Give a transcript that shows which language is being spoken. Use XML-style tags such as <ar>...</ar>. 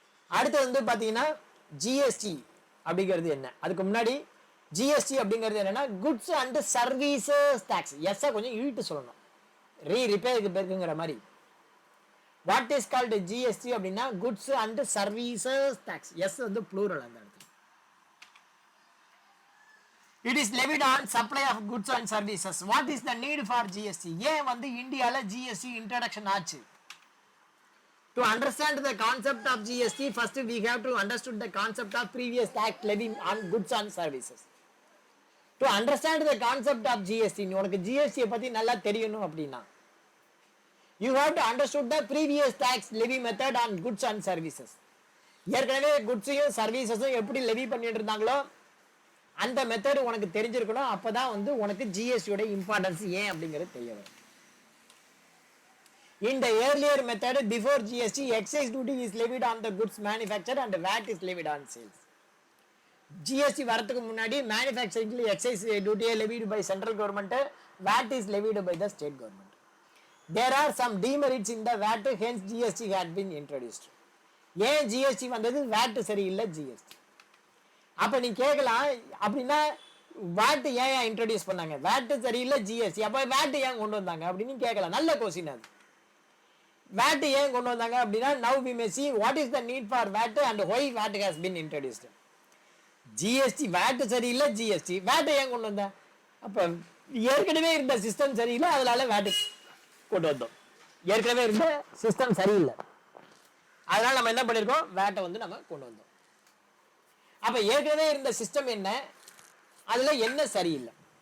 <ta>அடுத்து வந்து பாத்தீங்கன்னா ஜிஎஸ்டி அப்படிங்கிறது என்ன, அதுக்கு முன்னாடி ஜிஎஸ்டி அப்படிங்கிறது என்னன்னா goods and services tax. S கொஞ்சம் இழுத்து சொல்லணும், ரிப்பேருக்கு பேருக்குங்கிற மாதிரி.</ta> <en>what is called</en> <ta>ஜிஎஸ்டி அப்படின்னா goods and services tax. S வந்து ப்ளூரல் அந்த இடத்துல.</ta> <en>It is levied on supply of goods and services. What is the need for GST?</en> <ta>ஏன் வந்து இந்தியால GST introduction ஆச்சு?</ta> <en>To understand the concept of GST, first we have to understand the concept of previous tax levy on goods and services. To understand the concept of GST,</en> <ta>உனக்கு GST பத்தி நல்லா தெரியணும் அப்படின்னா</ta> <en>you have to understood the previous tax levy method on goods and services.</en> <ta>ஏற்கனவே குட்ஸையும் சர்வீசஸும் எப்படி Levy பண்ணிட்டு இருந்தாங்களோ அந்த மெத்தட் உனக்கு தெரிஞ்சிருக்கணும். அப்பதான் வந்து உனக்கு ஜிஎஸ்டியோட இம்பார்ட்டன்ஸ் ஏன் அப்படிங்கிறது தெரிய வரும்.</ta> <en>In the earlier method before GST, excise duty is levied on the goods manufactured and VAT is levied on sales. GST</en> <ta>வரதுக்கு முன்னாடி</ta> <en>manufacturing excise duty levied by central government, VAT is levied by the state government. There are some demerits in the VAT, hence GST had been introduced.</en> <ta>ஏன் GST வந்தது? VAT சரியில்லை GST. அப்ப நீ கேட்கலாம் அப்படின்னா VAT ஏன் இன்ட்ரோடியூஸ் பண்ணாங்க? VAT சரியில்லை GST, அப்ப VAT ஏன் கொண்டு வந்தாங்க அப்படின்னு கேட்கலாம். நல்ல கொஸ்டின் அது. VAT ஏன் கொண்டு வந்தாங்க அப்படின்னா</ta> <en>now we may see what is the need for VAT and why VAT has been introduced.</en> <ta>GST VAT சரியில்லை GST, VAT ஏன் கொண்டு வந்தா? அப்ப ஏற்கனவே இருந்த சிஸ்டம் சரியில்லை, அதனால VAT கொண்டு வந்தோம். ஏற்கனவே இருந்த சிஸ்டம் சரியில்லை, அதனால நம்ம என்ன பண்ணிருக்கோம்? VAT வந்து நம்ம கொண்டு வந்தோம். அப்ப ஏற்கனவே இருந்த சிஸ்டம் என்ன, அதுல என்ன சரியில்லை?</ta>